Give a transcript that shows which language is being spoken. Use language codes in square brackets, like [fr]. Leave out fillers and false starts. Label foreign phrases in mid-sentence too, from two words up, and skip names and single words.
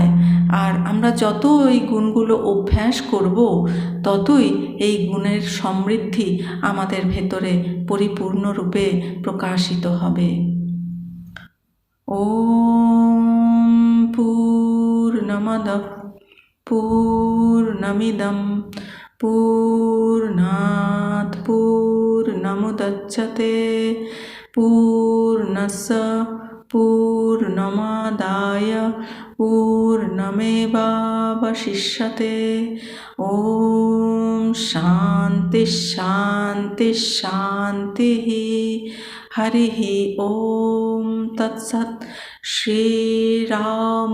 [bn] আর আমরা যত এই গুণগুলো অভ্যাস করব, ততই এই গুণের সমৃদ্ধি আমাদের ভেতরে পরিপূর্ণরূপে প্রকাশিত হবে। [sa] ওম পূর্ণমদঃ পূর্ণমিদং পূর্ণাৎ পূর্ণমুদচ্যতে পূর্ণস্য পূর্ণমাদায় পূর্ণমেবাবশিষ্যতে। ওম শান্তি শান্তি শান্তি। হরিঃ ওম তৎসৎ।